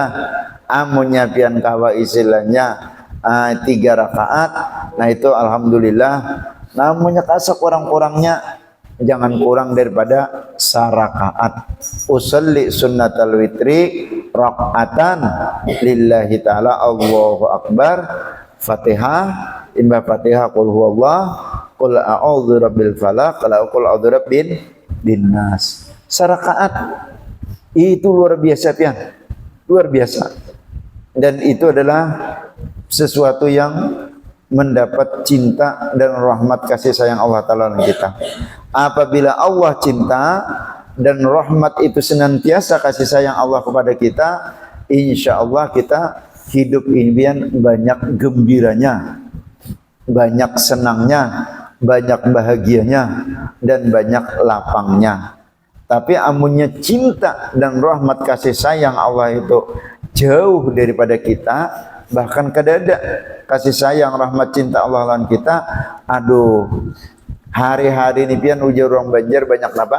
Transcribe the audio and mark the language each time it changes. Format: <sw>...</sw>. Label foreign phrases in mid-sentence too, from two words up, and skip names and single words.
<bjn>Amunnya pian kawa istilahnya 3 rakaat, nah itu alhamdulillah. Namunnya kasa kurang-kurangnya jangan kurang daripada sarakaat.</bjn> <ar>أصلي سنة الوتر ركعة لله تعالى الله أكبر.</ar> <bjn>Fatihah, imba Fatihah qul huwallah,</bjn> <ar>قل أعوذ برب الفلق، قل أعوذ برب الناس.</ar> <bjn>Sarakaat itu luar biasa pian, luar biasa, dan itu adalah sesuatu yang mendapat cinta dan rahmat kasih sayang Allah Ta'ala dengan kita. Apabila Allah cinta dan rahmat itu senantiasa kasih sayang Allah kepada kita,</bjn> <ar>إن شاء الله</ar> <bjn>kita hidup ini banyak gembiranya, banyak senangnya, banyak bahagianya, dan banyak lapangnya. Tapi amunnya cinta dan rahmat kasih sayang Allah itu jauh daripada kita, bahkan kadada kasih sayang rahmat cinta Allah lawan kita, aduh, hari-hari ini pian ujar orang Banjar banyak apa?</bjn>